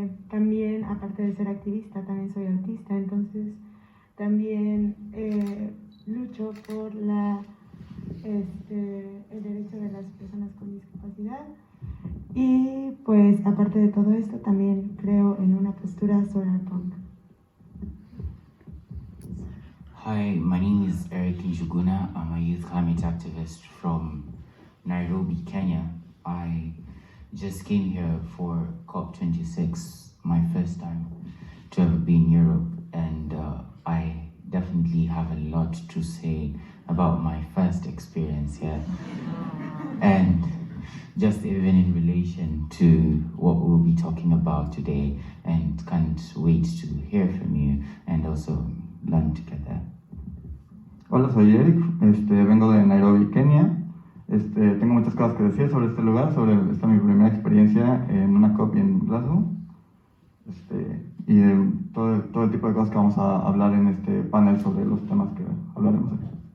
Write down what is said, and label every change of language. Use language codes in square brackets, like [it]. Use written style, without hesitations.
[es] También, aparte de ser activista, también soy autista, entonces también lucho por el derecho de las personas con discapacidad. Y pues aparte de todo esto también creo en una postura solar punk. [en] Hi, my name is Eric Njuguna. I'm a youth climate activist from Nairobi, Kenya. I just came here for COP26, my first time to ever be in Europe, and I definitely have a lot to say about my first experience here. And just even in relation to what we'll be talking about today, and can't wait to hear from you and also learn together. [es] Hola, soy Eric, vengo de Nairobi, Kenia. Tengo muchas cosas que decir sobre este lugar, sobre esta mi primera experiencia en una COP en Glasgow. Y todo el tipo de cosas que vamos a hablar en este panel sobre los temas que hablaremos aquí.